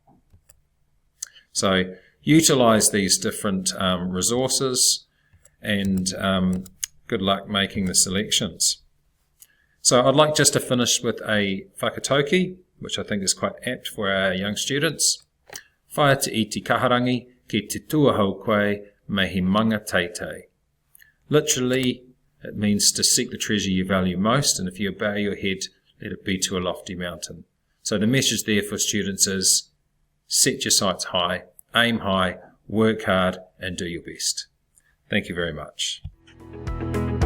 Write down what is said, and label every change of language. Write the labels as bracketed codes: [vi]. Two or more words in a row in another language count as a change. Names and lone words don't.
[en] So utilise these different resources, and good luck making the selections. So I'd like just to finish with a whakatauki, which I think is quite apt for our young students. [mi] Whaia te iti kaharangi, ki te tuahau koe, me he manga teitei. [en] Literally, it means to seek the treasure you value most, and if you bow your head, let it be to a lofty mountain. So the message there for students is, set your sights high, aim high, work hard, and do your best. Thank you very much.